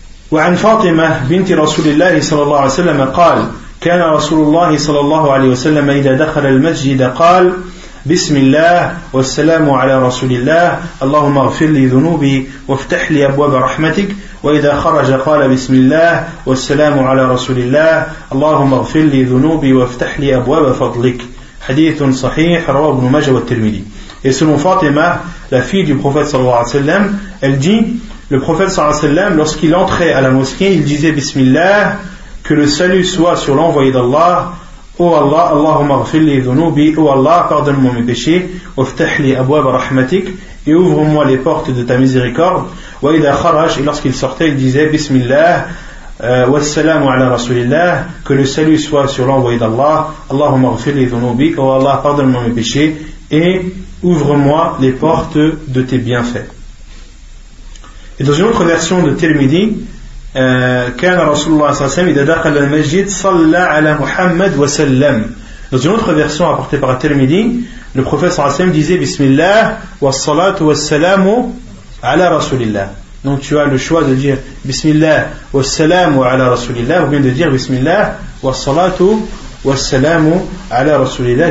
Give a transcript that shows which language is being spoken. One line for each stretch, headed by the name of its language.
Arabic: Wa an Fatima bint Rasulillah sallallahu alayhi wa sallam qala kana Rasulullah sallallahu alayhi wa sallam idha dakhala al-masjid qala بسم الله والسلام على رسول الله اللهم اغفر لي ذنوبي وافتح لي أبواب رحمتك وإذا خرج قال بسم الله والسلام على رسول الله اللهم اغفر لي ذنوبي وافتح لي أبواب فضلك حديث صحيح رواه ابن ماجه والترمذي.
French: Et selon Fatima, la fille du prophète sallallahu alayhi wa sallam, elle dit, le prophète sallallahu alayhi wa sallam, lorsqu'il entrait à la mosquée, il disait Bismillah, que le salut soit sur l'envoyé d'Allah, ô Allah,
Arabic: Allahumma ghfir li dhunubi,
French: ô Allah, pardonne-moi mes péchés,
Arabic: waftah li abwab rahmatik,
French: et ouvre-moi les portes de ta miséricorde.
Arabic: Wa idha kharaj,
French: et lorsqu'il sortait, il disait Bismillah,
Arabic: wassalamu ala rasulillah,
French: que le salut soit sur l'envoyé d'Allah,
Arabic: Allahumma ghfir li dhunubi,
French: ô Allah, pardonne-moi mes péchés, et ouvre-moi les portes de tes bienfaits. Et dans une autre version de Tirmidhi,
Arabic: كان رسول الله صلى الله عليه وسلم إذا دخل المسجد صلى على محمد وسلم.
French: Dans une autre version apportée par Tirmidhi, le prophète صلى الله عليه وسلم disait Bismillah
Arabic: والصلاة والسلام على رسول الله.
French: Donc tu as le choix de dire Bismillah
Arabic: والسلام على رسول الله
French: ou bien de dire Bismillah
Arabic: والصلاة والسلام على رسول الله.